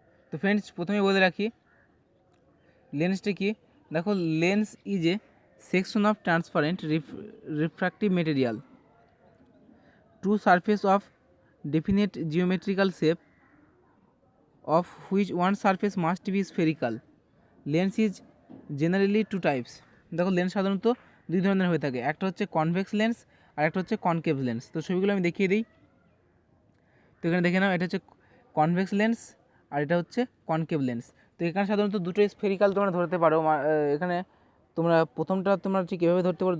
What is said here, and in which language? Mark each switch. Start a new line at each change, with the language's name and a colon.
Bangla: তো ফ্রেন্ডস, প্রথমে বলে রাখি লেন্সটা কি।
English: দেখো, lens is a section of transparent refractive material two surface of definite geometrical shape of which one surface must be spherical. Lens is generally two types.
Bangla: দেখো, lens সাধারণত দুই ধরনের হয়ে থাকে, একটা হচ্ছে কনভেক্স লেন্স আর একটা হচ্ছে কনকেভ লেন্স। তো ছবিগুলো আমি দেখিয়ে দিই। তো এখানে দেখে নাও, এটা হচ্ছে কনভেক্স লেন্স আর এটা হচ্ছে কনকেভ লেন্স। তো এখানে সাধারণত দুটোই স্ফেরিক্যাল তোমরা ধরতে পারো। এখানে তোমরা প্রথমটা তোমরা ঠিক এভাবে ধরতে পারো।